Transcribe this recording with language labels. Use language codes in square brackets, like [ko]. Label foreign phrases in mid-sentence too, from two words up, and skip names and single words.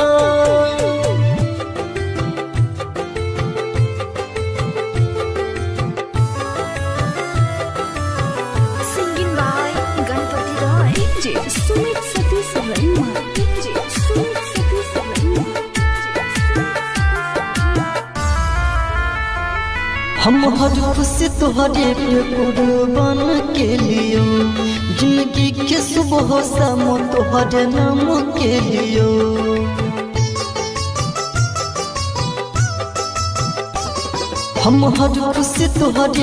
[en] Singing by Ganpati Roy. DJ Sumit Satish Rema. DJ Sumit Satish Rema. [bho] हम हर खुशी तुहरे पे कुर्बान के लियो जिंदगी के सुबह शाम तुहरे नाम के लियो हम हर खुशी तुहरे